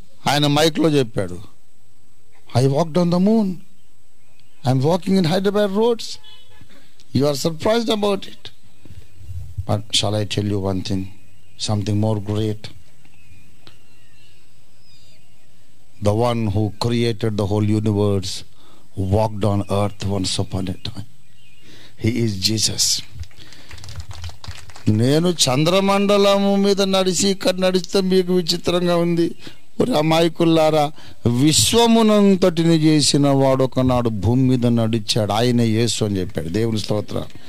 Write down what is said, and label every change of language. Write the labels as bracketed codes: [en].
[te] ఆయన మైక్లో చెప్పాడు, [en] I walked on the moon, I'm walking in Hyderabad roads. You are surprised about it. But shall I tell you one thing, something more great. The one who created the whole universe walked on earth once upon a time. He is Jesus. [te] నేను చంద్రమండలము మీద నడిచి ఇక్కడ నడిస్తే మీకు విచిత్రంగా ఉంది. ఒరే అమాయకుల్లారా, విశ్వమునంతటిని చేసిన వాడు ఒకనాడు భూమి మీద నడిచాడు. ఆయన యేసు అని చెప్పాడు. దేవుని స్తోత్రం.